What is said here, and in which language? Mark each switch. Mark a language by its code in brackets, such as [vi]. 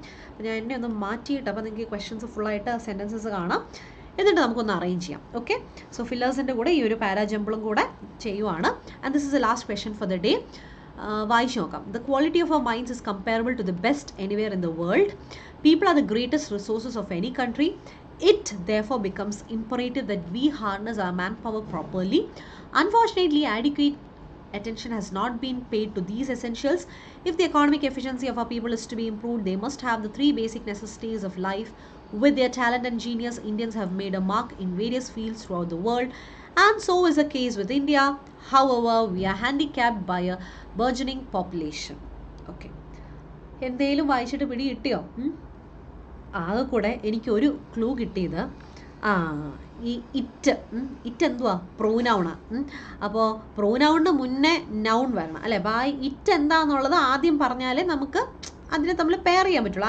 [ml] അപ്പോൾ ഞാൻ എന്നെ ഒന്ന് മാറ്റിയിട്ട്, അപ്പോൾ നിങ്ങൾക്ക് ക്വസ്റ്റ്യൻസ് ഫുള്ളായിട്ട് സെൻറ്റൻസസ് കാണാം. എന്നിട്ട് നമുക്കൊന്ന് അറേഞ്ച് ചെയ്യാം. ഓക്കെ, സോ ഫില്ലേഴ്സിൻ്റെ കൂടെ ഈ ഒരു പാരാജമ്പിളും കൂടെ ചെയ്യുവാണ്. [en] And this is the last question for the day. [ml] വായിച്ചു നോക്കാം. [en] The quality of our minds is comparable to the best anywhere in the world. People are the greatest resources of any country. It therefore becomes imperative that we harness our manpower properly. Unfortunately, adequate attention has not been paid to these essentials. If the economic efficiency of our people is to be improved, they must have the 3 basic necessities of life: With their talent and genius, Indians have made a mark in various fields throughout the world, and so is the case with India. However, we are handicapped by a burgeoning population. [ml] Okay. എന്തേലും വായിച്ചിട്ട് പിടി കിട്ടിയോ? ആകെ കൂടെ എനിക്കൊരു clue കിട്ടിയത് ഈ it എന്തുവാ? പ്രൊനൗണാണ്. അപ്പോൾ പ്രൊനൗണിന് മുന്നേ നൗൺ വരണം അല്ലേ? അപ്പോൾ ആ ഇറ്റ് എന്താണെന്നുള്ളത് ആദ്യം പറഞ്ഞാലേ നമുക്ക് അതിനെ തമ്മിൽ പെയർ ചെയ്യാൻ പറ്റുള്ളൂ.